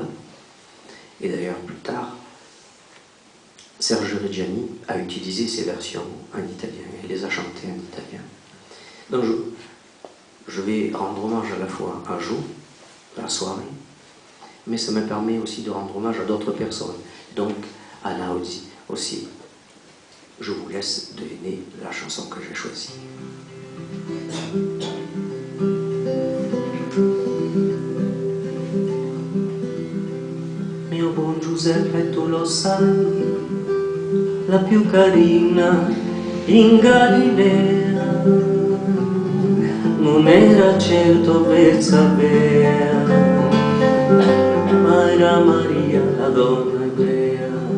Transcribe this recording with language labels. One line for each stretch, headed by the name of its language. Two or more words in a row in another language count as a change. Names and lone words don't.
French: Et d'ailleurs plus tard, Serge Reggiani a utilisé ces versions en italien, il les a chantées en italien. Donc je vais rendre hommage à la fois à Jo, à la soirée, mais ça me permet aussi de rendre hommage à d'autres personnes, donc à Lauzi aussi. Je vous laisse deviner la chanson que j'ai choisie.
Italian: Mio buon Giuseppe, tu lo sai, la più carina in Galilea non era certo Bersabea, ma era Maria, la donna ebrea.